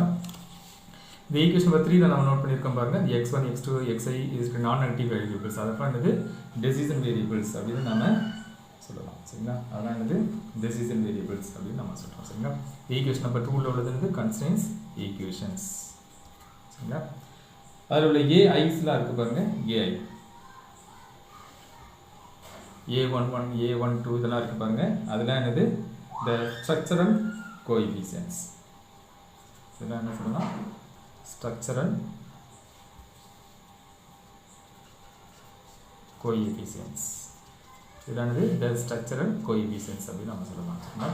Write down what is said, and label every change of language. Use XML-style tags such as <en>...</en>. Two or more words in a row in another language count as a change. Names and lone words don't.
<ta>இந்த</ta> <en>equation number</en> <ta>3 நம்ம நோட் பண்ணியிருக்கோம் பாருங்க, x1 x2 xi</ta> <en>is non negative variables,</en> <ta>அதெல்லாம் என்னது</ta> <en>decision variables</en> <ta>அப்படின்னு நம்ம சொல்லலாம். சரிங்களா? அதான் என்னது</ta> <en>decision variables</en> <ta>அப்படின்னு நம்ம சொல்றோம். சரிங்களா?</ta> <en>equation number</en> <ta>2ல உள்ளது என்னது</ta> <en>constraints equations.</en> <ta>சரிங்களா? அதில் உள்ள ai'ஸ்லாம் இருக்கு பாருங்க, ai a11 a12 இதெல்லாம் இருக்கு பாருங்க, அதெல்லாம் என்னது</ta> <en>the structural coefficients.</en> <ta>இதெல்லாம் என்ன சொல்லலாம்,</ta> <en>structural coefficients.</en> <ta>இதானது</ta> <en>the structural coefficients</en> <ta>அப்படின்னு நம்ம சொல்லலாம். சரிங்களா?</ta>